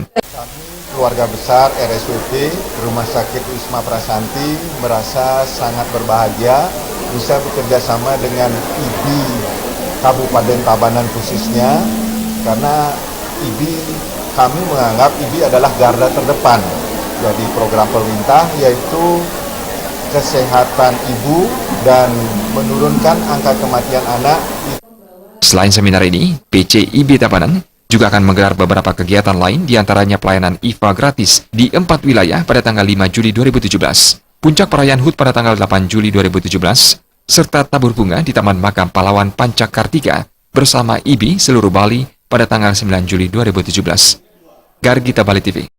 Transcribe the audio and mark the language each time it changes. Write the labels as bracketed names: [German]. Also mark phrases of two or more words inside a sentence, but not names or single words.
[Indonesian] Keluarga besar RSWP, Rumah Sakit Wisma Prasanti, merasa sangat berbahagia bisa bekerja sama dengan IBI Kabupaten Tabanan khususnya, karena kami menganggap IBI adalah garda terdepan dari program pemerintah, yaitu kesehatan ibu dan menurunkan angka kematian anak. Selain seminar ini, PC IBI Tabanan juga akan menggelar beberapa kegiatan lain, diantaranya pelayanan IVA gratis di 4 wilayah pada tanggal 5 Juli 2017, puncak perayaan HUT pada tanggal 8 Juli 2017, serta tabur bunga di Taman Makam Pahlawan Pancak Kartika bersama IBI seluruh Bali pada tanggal 9 Juli 2017. Gargita Bali TV.